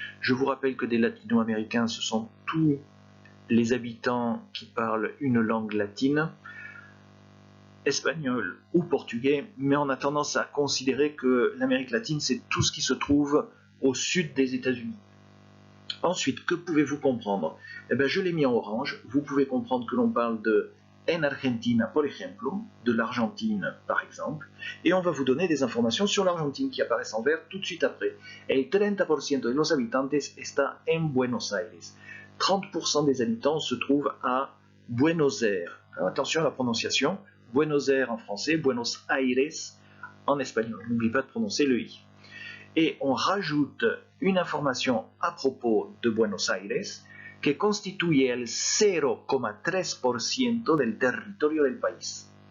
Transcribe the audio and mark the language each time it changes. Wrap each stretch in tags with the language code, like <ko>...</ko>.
<fr>Je vous rappelle que des latino-américains, ce sont tous les habitants qui parlent une langue latine, espagnol ou portugais, mais on a tendance à considérer que l'Amérique latine, c'est tout ce qui se trouve au sud des États-Unis. Ensuite, que pouvez-vous comprendre? Eh bien, je l'ai mis en orange. Vous pouvez comprendre que l'on parle de</fr> <es>en Argentina, por ejemplo,</es> <fr>de l'Argentine, par exemple, et on va vous donner des informations sur l'Argentine qui apparaissent en vert tout de suite après.</fr> <es>El 30% de los habitantes está en Buenos Aires.</es> <fr>30% des habitants se trouvent à Buenos Aires. Alors, attention à la prononciation. Buenos Aires en français, Buenos Aires en espagnol. N'oubliez pas de prononcer le i. Et on rajoute une information à propos de Buenos Aires</fr> <es>que constituye el 0,3% del territorio del país.</es>